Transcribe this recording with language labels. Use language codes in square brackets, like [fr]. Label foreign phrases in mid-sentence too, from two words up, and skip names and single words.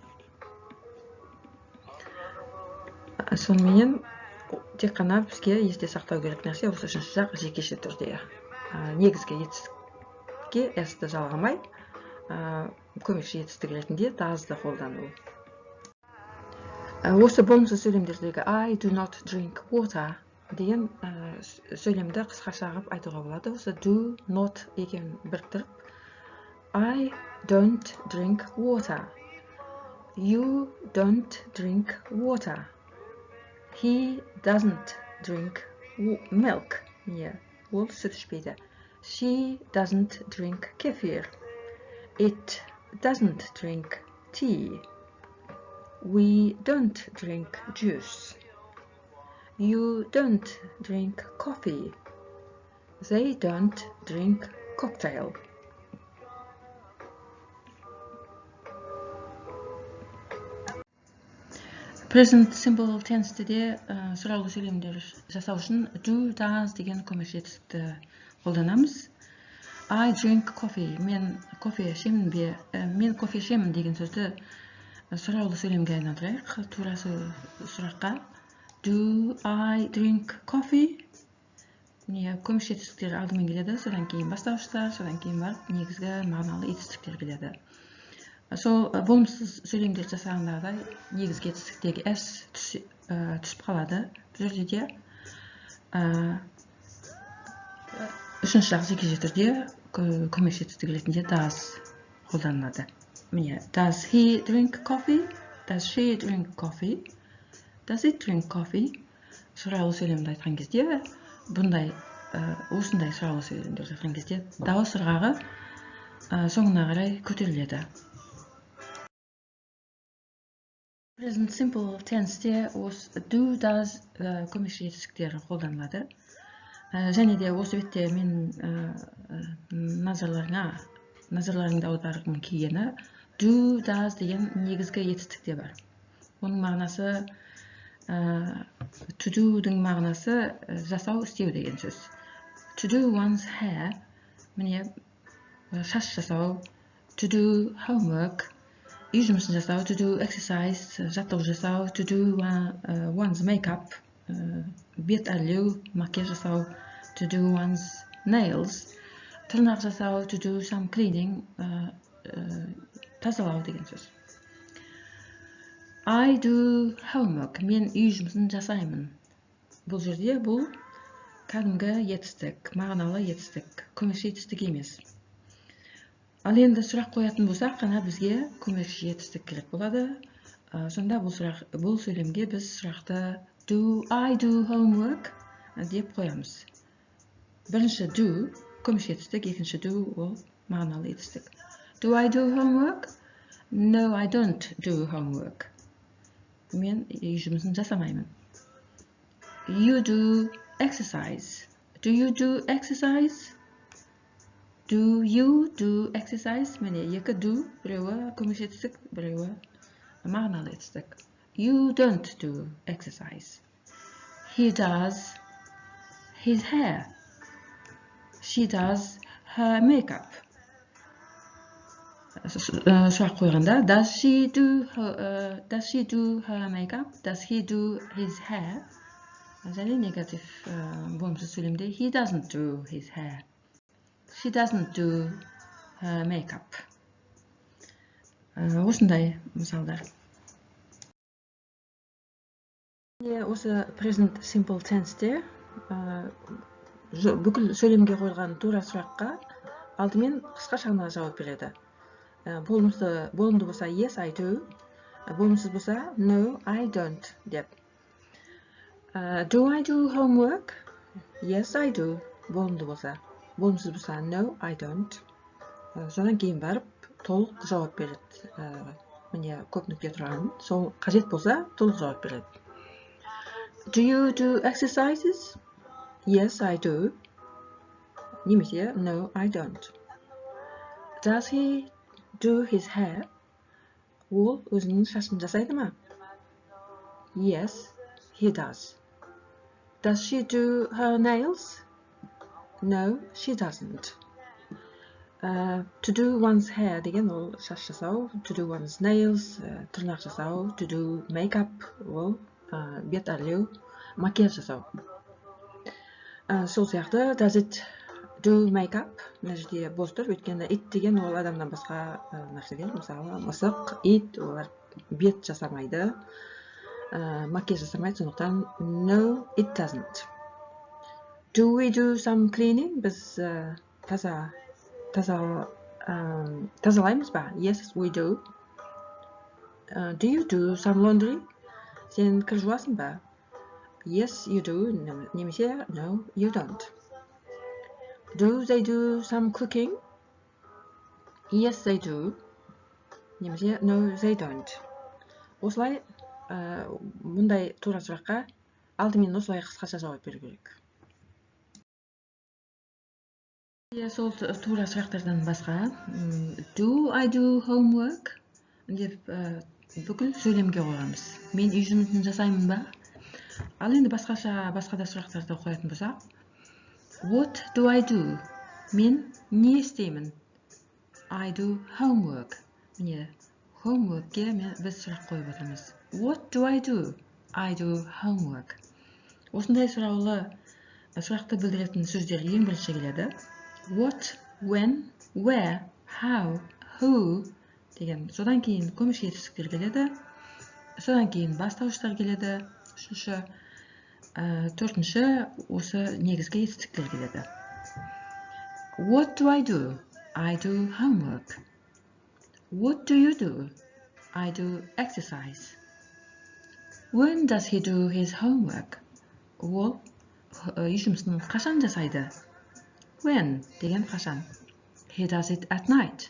[kk] Сонымен тек қана бізге есте сақтау керек нәрсе осы үшінші жақ жекеше түрде. Негізгі етістікке s-ті жалғамай, көмекші етістік ретінде does-ды қолдану. Осы болымсыз сөйлемдердегі [en] I do not drink water [kk] деген сөйлемді қысқаша қылып айтуға болады. [en] Осы do not [kk] екеуін біріктіріп [en] I don't drink water. You don't drink water. He doesn't drink milk. [kk] Ол сүт ішпейді. [en] She doesn't drink kefir. It doesn't drink tea. We don't drink juice. You don't drink coffee. They don't drink cocktail. Present simple tense'де [kk] сұраулы сөйлемдер жасау үшін [en] do, does [kk] деген көмекші етістікті қолданамыз. [en] I drink coffee. [kk] Мен кофе ішемін бе? Мен кофе ішемін деген сөзді сұраулы сөйлемге айналдырайық. Тура сұраққа [en] Do I drink coffee? [kk] Көмекші етістіктер алдымен келеді, содан кейін бастауыштар, содан кейін барып негізгі мағыналы етістіктер келеді. Сол болымсыз сөйлемдер жасағандағыдай негізгі етістіктегі s түсіп қалады. Бұл жерде де үшінші жақ жекеше түрде көмекші етістік ретінде does қолданылады. Міне, [en] does he drink coffee? Does she drink coffee? Does it drink coffee? [kk] Сұраулы сөйлемді айтқан кезде, осындай сұраулы сөйлемдер айтқан кезде дауыс ырғағы соңына қарай көтеріледі. [en] Present simple tense'де do, does [kk] көмекші етістіктері қолданылады. Және де осы бетте мен назарларыңды аударғым келгені [en] do, does [kk] деген негізгі етістікте бар. Оның мағынасы [en] to do-дің [kk] мағынасы жасау, істеу деген сөз. [en] To do one's hair, [kk] міне шаш жасау, [en] to do homework, [kk] үй жұмысын жасау, [en] to do exercise, [kk] жаттығу жасау, [en] to do one's makeup, [kk] бет әрлеу, макияж жасау, [en] to do one's nails, [kk] тырнақ жасау, [en] to do some cleaning, [kk] тазалау деген сөз. [en] I do homework. [kk] Мен үй жұмысын жасаймын. бұл жерде бұл кәдімгі етістік, мағыналы етістік, көмекші етістік емес. Ал енді сұрақ қоятын болсақ, қана бізге көмекші етістік керек болады. Сонда бұл сөйлемге біз сұрақты [en] do I do homework [kk] деп қоямыз. Бірінші do көмекші етістік, екінші do ол мағыналы етістік. [en] Do I do homework? No, I don't do homework. [kk] Мен үй жұмысын жасамаймын. [en] You do exercise. Do you do exercise? Do you do exercise? [kk] Міне екі do, біреуі көмекші етістік, біреуі мағыналы етістік. [en] You don't do exercise. He does his hair. She does her makeup. [kk] Сұрақ қойғанда, [en] does she do her makeup? Does he do his hair? [kk] Және негатив болымсыз сөйлемде, [en] he doesn't do his hair. She doesn't do her makeup. [kk] Осындай мысалдар. Осы [en] present simple tense'те [kk] бүкіл сөйлемге қойылған тура сұраққа алдымен қысқаша ғана жауап береді. Болымды болса [en] yes, I do. [kk] Болымсыз болса [en] no, I don't [kk] деп. [en] Do I do homework? Yes, I do. [kk] Болымды болса. Болымсыз болса [en] no, I don't. [kk] Содан кейін барып толық жауап береді. Міне көп нүкте тұрған. Сол қажет болса толық жауап береді. [en] Do you do exercises? Yes, I do. Немесе no, I don't. Does he do his hair? [kk] Ол өзінің шашын жасайды ма? [en] Yes, he does. Does she do her nails? No, she doesn't. To do one's hair [kk] деген ол шаш жасау, [en] to do one's nails, [kk] тырнақ жасау, [en] to do makeup [kk] ол бет әрлеу, макияж жасау. Сол сияқты [en] does it do makeup? [kk] Мына жерде бос тұр, өйткені it деген ол адамнан басқа нәрселер, мысалы мысық, it олар бет жасамайды, макияж жасамайды, сондықтан [en] no, it doesn't. Do we do some cleaning? [kk] Біз тазалаймыз ба? [en] Yes, we do. Do you do some laundry? [kk] Сен кір жуасың ба? [en] Yes, you do. Немесе no, you don't. Do they do some cooking? Yes, they do. Немесе no, they don't. [kk] Осылай мұндай тура сұраққа алдымен осылай қысқаша жауап беру керек. Сол тура сұрақтардан басқа [en] do I do homework [kk] деп бүкіл сөйлемге қойғанбыз. Мен үй жұмысын жасаймын ба? Ал енді басқа да сұрақтарды қоятын болсақ, [en] what do I do? [kk] Мен не істеймін? [en] I do homework. [kk] Міне homeworkке біз сұрақ қойып отырмыз. [en] What do I do? I do homework. [kk] Осындай сұрақты білдіретін сөздер ең бірінші келеді. [en] What, when, where, how, who деген. [kk] Содан кейін көмекші етістіктер келеді. Содан кейін бастауыштар келеді. Төртінші осы негізгі етістіктер келеді. [en] What do I do? I do homework. What do you do? I do exercise. When does he do his homework? [kk] Ол үй жұмысын қашан жасайды? When деген қашан. [en] He does it at night.